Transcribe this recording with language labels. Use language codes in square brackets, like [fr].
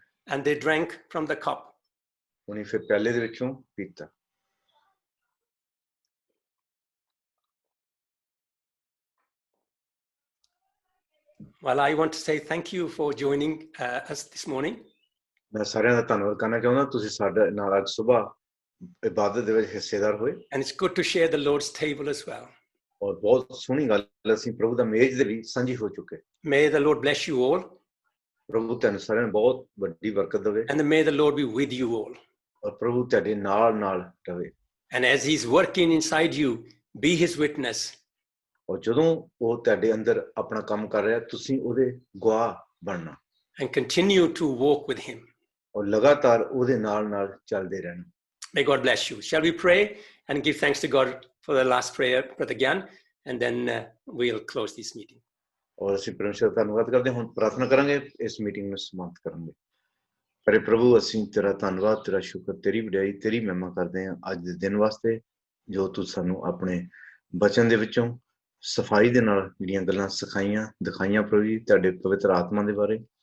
[en] And they drank from the cup. [pa] ਉਹਨੇ ਫਿਰ ਪਿਆਲੇ ਦੇ ਵਿੱਚੋਂ ਪੀਤਾ। [en] Well, I want to say thank you for joining us this morning. [pa] ਮੈਂ ਸਾਰਿਆਂ ਦਾ ਧੰਨਵਾਦ ਕਰਨਾ ਚਾਹੁੰਦਾ, ਤੁਸੀਂ ਸਾਡੇ ਨਾਲ ਅੱਜ ਸਵੇਰ ਇਬਾਦਤ ਦੇ ਵਿੱਚ ਹਿੱਸੇਦਾਰ ਹੋਏ। [en] And it's good to share the Lord's table as well. [pa] ਔਰ ਬਹੁਤ ਸੋਹਣੀ ਗੱਲ, ਅਸੀਂ ਪ੍ਰਭੂ ਦਾ ਮੇਜ਼ ਦੇ ਵੀ ਸਾਂਝੀ ਹੋ ਚੁੱਕੇ। [en] May the Lord bless you all. [pa] ਪ੍ਰਭੂ ਤੁਹਾਨੂੰ ਸਾਰਿਆਂ ਨੂੰ ਬਹੁਤ ਵੱਡੀ ਬਰਕਤ ਦੇਵੇ। [en] And may the Lord be with you all. [pa] ਔਰ ਪ੍ਰਭੂ ਤੁਹਾਡੇ ਨਾਲ ਰਹੇ। [en] And as he's working inside you, be his witness. [pa] ਔਰ ਜਦੋਂ ਉਹ ਤੁਹਾਡੇ ਅੰਦਰ ਆਪਣਾ ਕੰਮ ਕਰ ਰਿਹਾ, ਤੁਸੀਂ ਉਹਦੇ ਗਵਾਹ ਬਣਨਾ। [en] And continue to walk with him. [pa] ਔਰ ਲਗਾਤਾਰ ਉਹਦੇ ਨਾਲ ਚੱਲਦੇ ਰਹਿਣਾ। [en] May God bless you. Shall we pray and give thanks to God for the last prayer, Brother Gyan, and then we'll close this meeting. [pa] और ਅਸੀਂ ਪਰਮੇਸ਼ਰ ਦਾ ਧੰਨਵਾਦ ਕਰਦੇ ਹਾਂ। ਹੁਣ ਪ੍ਰਾਰਥਨਾ ਕਰਾਂਗੇ, ਇਸ ਮੀਟਿੰਗ ਨੂੰ ਸਮਾਪਤ ਕਰਾਂਗੇ। ਪਰ ਪ੍ਰਭੂ ਅਸੀਂ ਤੇਰਾ ਧੰਨਵਾਦ, ਤੇਰਾ ਸ਼ੁਕਰ, ਤੇਰੀ ਵਡਿਆਈ, ਤੇਰੀ ਮਹਿਮਾ ਕਰਦੇ ਹਾਂ ਅੱਜ ਦੇ ਦਿਨ ਵਾਸਤੇ, ਜੋ ਤੂੰ ਸਾਨੂੰ ਆਪਣੇ ਬਚਨ ਦੇ ਵਿੱਚੋਂ ਸਫਾਈ ਦੇ ਨਾਲ ਜਿਹੜੀਆਂ ਗੱਲਾਂ ਸਿਖਾਈਆਂ ਦਿਖਾਈਆਂ ਪ੍ਰਭੂ ਜੀ, ਤੁਹਾਡੇ ਪਵਿੱਤਰ ਆਤਮਾ ਦੇ ਬਾਰੇ।